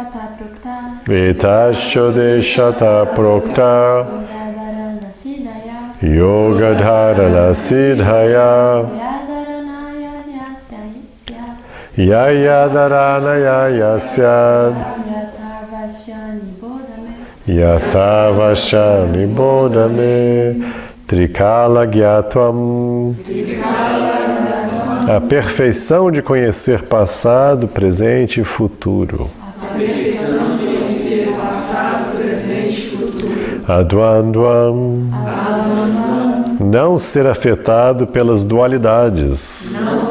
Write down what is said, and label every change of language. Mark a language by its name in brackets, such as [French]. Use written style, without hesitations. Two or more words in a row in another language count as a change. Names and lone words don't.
[Sanskrit] Etaschodeshata prokta Yoga Dharana Siddhaya Yaya Dharana Yayasya Yatavashani Bodhame Trikala Gyatvam. [Portuguese] A perfeição de conhecer passado, presente e futuro. [Sanskrit] Advandvam. [Portuguese] Não ser afetado pelas dualidades.